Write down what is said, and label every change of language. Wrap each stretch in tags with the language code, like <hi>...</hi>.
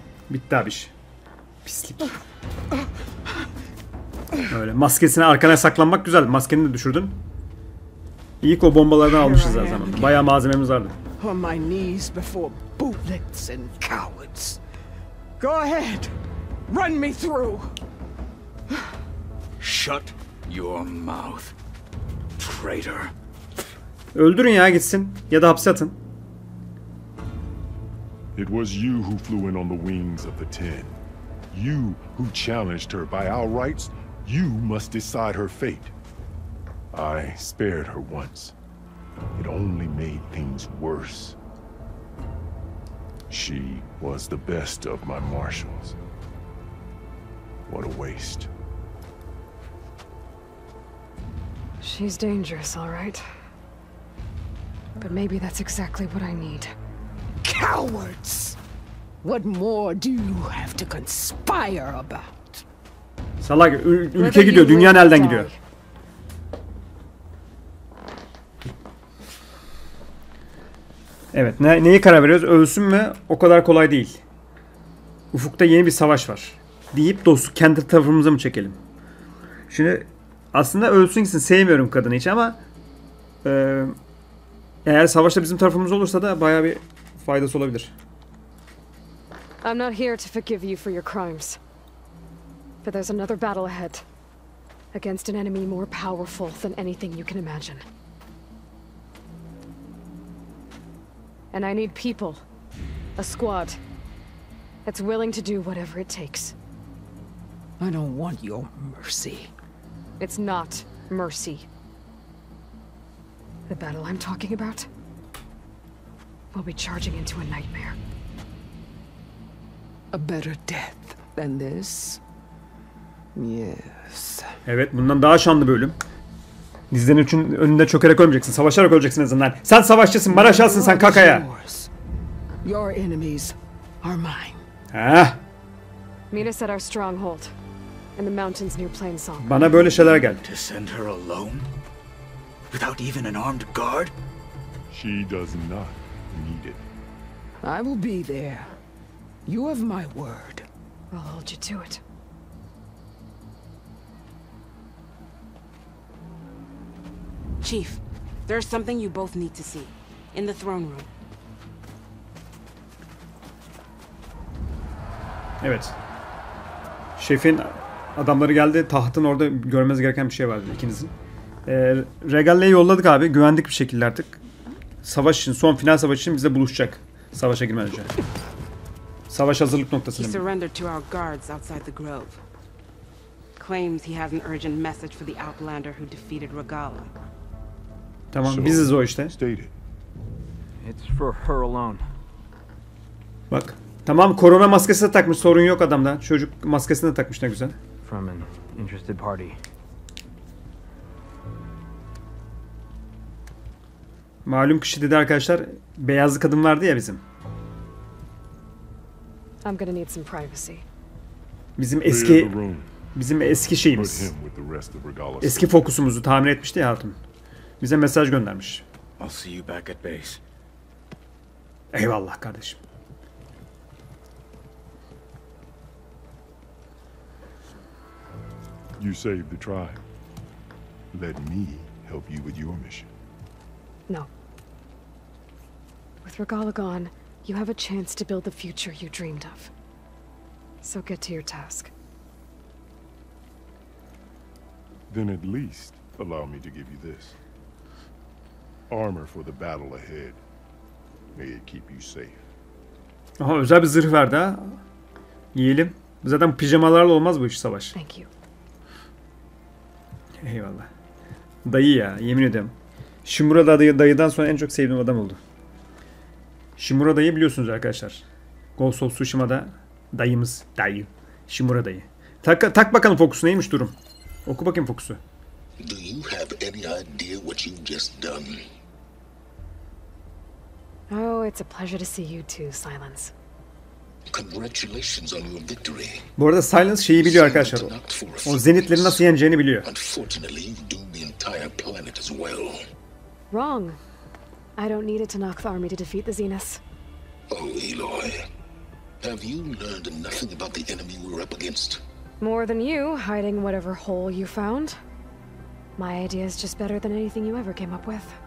<tr>Bitti abi iş. Pislik. Öyle maskesine arkana saklanmak güzel. Maskeni de düşürdün. İyi ki o bombalardan almışız her zaman. Bayağı malzememiz vardı.</tr> <en>On my knees before bootlets and cowards. Go ahead. Run me through. Shut your mouth, traitor.</en> <tr>Öldürün ya, gitsin. Ya da hapse atın.</tr> <en>It was you who flew in on the wings of the Ten. You who challenged her by our rights. You must decide her fate. I spared her once. It only made things worse. She was the best of my marshals. What a waste. She's dangerous, all right. But maybe that's exactly what I need. Cowards! What more do you have to conspire about?</en> <tr>Salak, ülke gidiyor, dünya elden gidiyor. Evet, neyi karar veriyoruz? Ölsün mü? O kadar kolay değil. Ufukta yeni bir savaş var. Deyip dostluk kendi tarafımıza mı çekelim? Şimdi aslında ölsün gitsin, sevmiyorum kadını hiç ama eğer savaşta bizim tarafımız olursa da bayağı bir faydası olabilir.</tr> <en>I'm not here to forgive you for your crimes. But there's another battle ahead. Against an enemy more powerful than anything you can imagine. And I need people. A squad. That's willing to do whatever it takes. I don't want your mercy. It's not mercy. The battle I'm talking about will be charging into a nightmare. A better death than this? Yes.</en> <tr>Evet, bundan daha şanlı bölüm. Dizlerin için önünde çökerek ölmeyeceksin. Savaşarak öleceksin en azından. Sen savaşçısın, Maraşalsın sen kakaya.</tr> <en>Your enemies are mine. Ha? Meet us at our stronghold in the mountains near Plainsong.</en> <tr>Bana böyle şeyler geldi.</tr> <en>To send her alone? Without even an armed guard? She does not need it. I will be there. You have my word. I'll hold you to it. Chief, there's something you both need to see. In the throne room.</en> <tr>Evet. Şefin adamları geldi. Tahtın orada görmeniz gereken bir şey vardı ikinizin. Regalle'yi yolladık abi. Güvendik bir şekilde artık. Savaş için, son final savaş için bize buluşacak. Savaşa girmeden önce. Savaş hazırlık</tr> <en>He</en> <tr>noktasına.</tr> <en>surrendered to our guards outside the grove. Claims he has an urgent message for the outlander who defeated Regala.</en> <tr>Tamam, biziz o işte.</tr> <en>It's for her alone.</en> <tr>Bak. Tamam, korona maskesi de takmış, sorun yok adamda. Çocuk maskesini de takmış, ne güzel.</tr> <en>From an interested party.</en> <tr>Malum kişi dedi arkadaşlar, beyazlı kadın vardı ya bizim.</tr> <en>I'm gonna need some privacy.</en> <tr>Bizim eski şeyimiz. Eski fokusumuzu tamir etmişti ya hatun. Bize mesaj göndermiş.</tr> <en>I'll see you back at base.</en> <tr>Eyvallah kardeşim.</tr> <en>You saved the tribe. Let me help you with your mission. No. With Regala gone, you have a chance to build the future you dreamed of. So get to your task. Then at least allow me to give you this. Armor for the battle ahead. May it keep you safe.</en> <tr>Aha, özel bir zırh verdi ha. Giyelim. Zaten pijamalarla olmaz bu iş, savaş.</tr> <en>Thank you.</en> <tr>Eyvallah. Dayı ya, yemin ederim. Shimura dayıdan sonra en çok sevdiğim adam oldu. Shimura dayı biliyorsunuz arkadaşlar. Ghost of Tsushima'da dayımız, dayı. Shimura dayı. Tak bakalım fokusu neymiş durum. Oku bakayım fokusu.</tr> <en>Do you have any idea what you've just done? Oh, it's a pleasure to see you too, Silence. Congratulations on your victory.</en> <tr>Bu arada Silence şeyi biliyor arkadaşlar. O zenitleri nasıl yeneceğini biliyor.</tr> <en>Unfortunately, you've doomed the entire planet as well. Wrong. I don't need it to knock the army to defeat the Zeniths. Oh, Aloy. Have you learned nothing about the enemy we're up against? More than you, hiding whatever hole you found. My idea is just better than anything you ever came up with.</en>